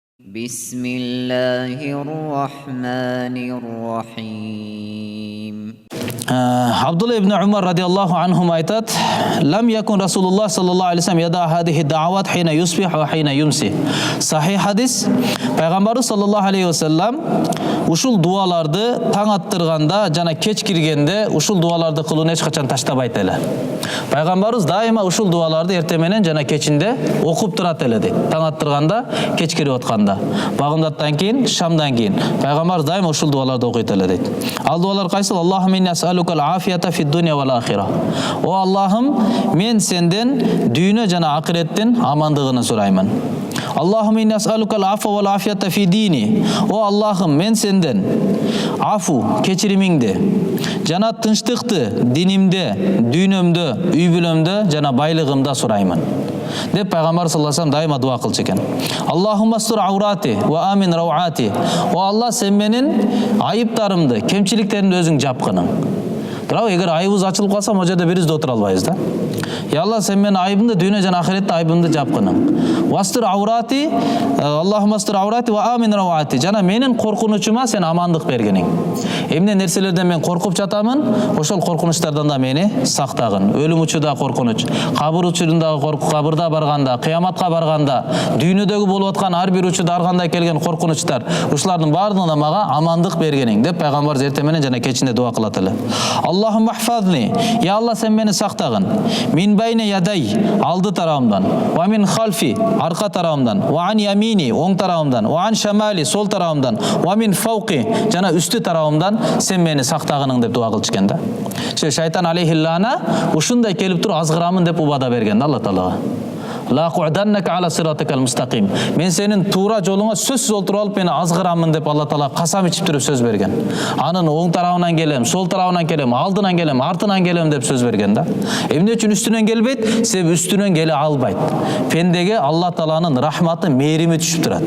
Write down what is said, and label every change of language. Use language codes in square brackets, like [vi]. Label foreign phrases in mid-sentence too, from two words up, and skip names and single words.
[ar] Bismillahirrahmanirrahim. عبد الله بن عمر رضي الله عنهم aytат: "لم يكن رسول الله صلى الله عليه وسلم يدع هذه الدعوات حين يصبح وحين يمسي." [ky] Sahih hadis. Пайгамбарыбыз [ar] صلى الله عليه وسلم [ky] ушул дуаларды таң аттырганда жана кеч киргенде ушул дуаларды кылууну эч качан таштабайт эле. Пайгамбарыбыз дайыма ушул дуаларды эртен менен жана кечинде окуп турат эле дейт. Таң аттырганда, кеч кирип атканда, багымдаттан кийин, шамдан кийин Пайгамбарыбыз дайыма ушул дуаларды окуйт эле дейт. Ал дуалар кайсыл? [ar] اللهم إني أسألك العافية في الدنيا والآخرة. [ky] О Аллахым, мен сенден дүйнө жана акыреттин амандыгын сураймын. [ar] اللهم إني أسألك العفو والعافية في ديني. [ky] О Аллахым, мен сенден афу, кечиримиңди жана тынчтыкты динимде, дүйнөмдө, үй бүлөмдө жана байлыгымда сураймын деп Пайгамбар [ar] صلى الله عليه وسلم [ky] дайыма дуа кылчу экен. [ar] اللهم استر عوراتي وآمن روعاتي. [ky] О Алла, сен менин айыптарымды, кемчиликтеримди өзүң жапкының. Бирок эгер айыбыз ачылып калса, могу жерде бирибиз да отура албайбыз да. Я Алла, сен менин айыбымды, дүйнө жана ахиретте айыбымды жапкының. [ar] واستر عوراتي, اللهم استر عوراتي وآمن روعاتي. [ky] Жана менин коркунучума сен амандык бергениң. Эмне нерселерден мен коркуп жатамын, ошол коркунучтардан да мени сактагын. Өлүм учуда коркунуч, кабыр учурунда коркуп, кабырда барганда, кыяматка барганда, дүйнөдөгү болуп аткан ар бир учурда ар кандай келген коркунучтар, ушулардын баардыгына мага амандык бергениң деп Пайгамбар эртен менен жана кечинде дуа кылат эле. [ar] اللهم احفظني. [ky] Я Алла, сен мени сактагын. [ar] من بين يدي, [ky] алды тарабымдан, [ar] ومن خلفي, [ky] арка тарабымдан, [ar] وعن يميني, [ky] оң тарабымдан, [ar] وعن شمالي, [ky] сол тарабымдан, [ar] ومن فوقي, [ky] жана үстү тарабымдан сен мени сактагының деп дуа кылчу экен да. Шайтан алейхиллана ушундай келип туруп азгырамын деп убада берген да Алла Таалага. [ar] لأقعدنك على صراطك المستقيم. [ky] Мен сенин туура жолуңа сөзсүз олтуруп алып мени азгырамын деп Алла Таала касам ичип туруп сөз берген. Анын оң тарабынан келем, сол тарабынан келем, алдынан келем, артынан келем деп сөз берген да. Эмне үчүн үстүнөн келбейт? Себеби үстүнөн келе албайт. Пендеге Алла Тааланын рахматы, мээрими түшүп турат.